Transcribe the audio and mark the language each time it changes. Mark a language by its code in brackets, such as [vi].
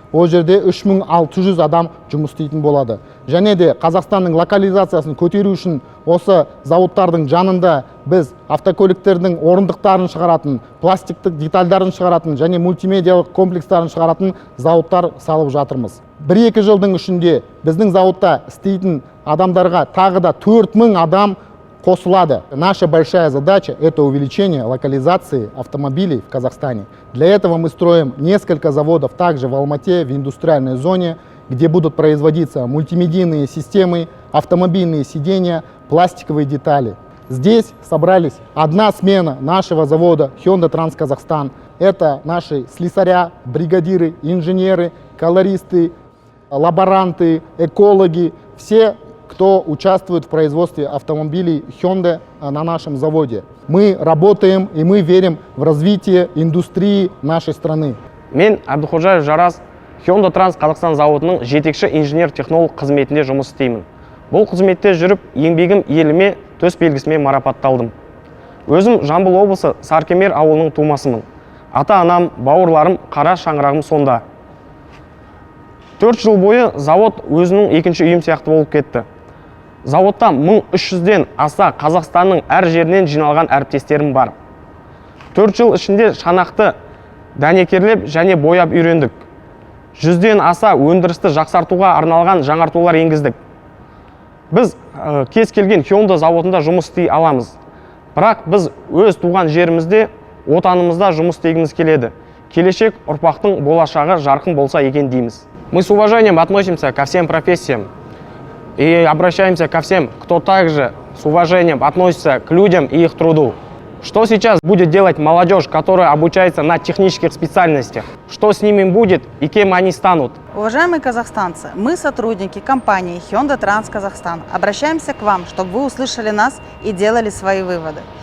[kk] Ол жерде 3600 адам жұмыс істейтін болады. Және де Қазақстанның локализациясын көтеру үшін осы зауыттардың жанында біз автокөліктердің орындықтарын шығаратын, пластиктік детальдарын шығаратын және мультимедиялық комплекстарын шығаратын зауыттар салып жатырмыз. 1-2 жылдың ішінде біздің зауытта істейтін адамдарға тағы да 4000 адам қосылады. [ru] Наша большая задача – это увеличение локализации автомобилей в Казахстане. Для этого мы строим несколько заводов также в Алмате, в индустриальной зоне, где будут производиться мультимедийные системы, автомобильные сиденья, пластиковые детали. Здесь собрались одна смена нашего завода Hyundai Trans Kazakhstan. Это наши слесаря, бригадиры, инженеры, колористы, лаборанты, экологи, все, кто участвует в производстве автомобилей Hyundai на нашем заводе. Мы работаем и мы верим в развитие индустрии нашей страны. [kk] Мен Абдухожаев Жарас, Hyundai Trans Kazakhstan зауытының жетекші инженер-технолог қызметінде жұмыс істеймін. Бұл қызметте жүріп, еңбегім еліме төс белгісімен марапатталдым. Өзім Жамбыл облысы Саркемер ауылының тумасымын. Ата-анам, бауырларым, қара шаңырағым сонда. 4 жыл бойы завод өзінің екінші үйім сияқты болып кетті. Заводта 1300-ден аса Қазақстанның әр жерінен жиналған әріптестерім бар. 4 жыл ішінде шанақты дәнекерлеп және бояп үйрендік. 100-ден аса өндірісті жақсартуға арналған жаңартулар енгіздік. Біз кез келген Hyundai заводында жұмыс істей аламыз. Бірақ біз өз туған жерімізде, отанымызда жұмыс істегіміз келеді. Келешек ұрпақтың болашағы жарқын болса екен дейміз. [ru] Мы с уважением относимся ко всем профессиям и обращаемся ко всем, кто также с уважением относится к людям и их труду. Что сейчас будет делать молодежь, которая обучается на технических специальностях? Что с ними будет и кем они станут? Уважаемые казахстанцы, мы, сотрудники компании Hyundai Trans Kazakhstan, обращаемся к вам, чтобы вы услышали нас и делали свои выводы.